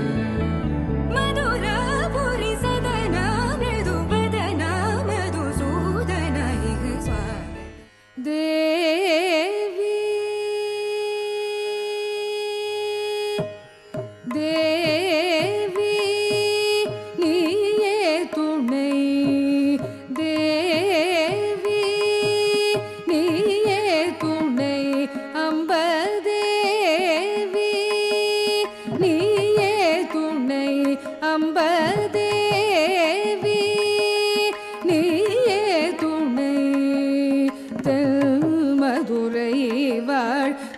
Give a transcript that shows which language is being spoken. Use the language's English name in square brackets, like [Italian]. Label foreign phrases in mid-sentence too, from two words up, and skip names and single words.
[Sanskrit] मधुरापुरी सदना मृदुवदना मधुसूदन इह स्वागतं [Tamil] देवी देवी நீயே துணை தேவி நீயே துணை அம்ப தேவி நீயே துணை அம்ப தேவி நீயே துணை மதுரை வாழ்